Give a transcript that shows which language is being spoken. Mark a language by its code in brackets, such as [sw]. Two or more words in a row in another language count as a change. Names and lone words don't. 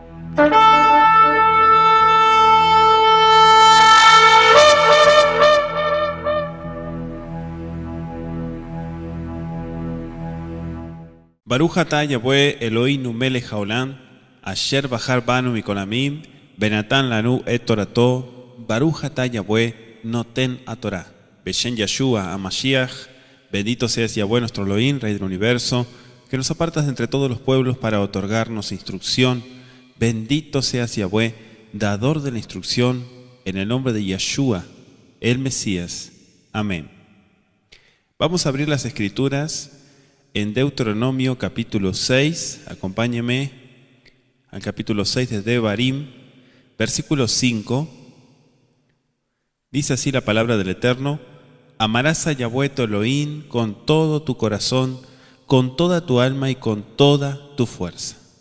[he] ברוך אתה יהוה אלהינו מלך העולם, אשר בחר בנו מכל העמים, ונתן לנו את תורתו, ברוך אתה יהוה נותן התורה. בשם ישוע המשיח, [es] bendito seas Yahweh nuestro Elohim, Rey del Universo, que nos apartas de entre todos los pueblos para otorgarnos instrucción. Bendito seas Yahweh, dador de la instrucción, en el nombre de Yeshua, el Mesías. Amén. Vamos a abrir las Escrituras en Deuteronomio capítulo 6, acompáñeme al capítulo 6 de Devarim, versículo 5, dice así la palabra del Eterno: amarás a Yahweh tu Elohim con todo tu corazón, con toda tu alma y con toda tu fuerza.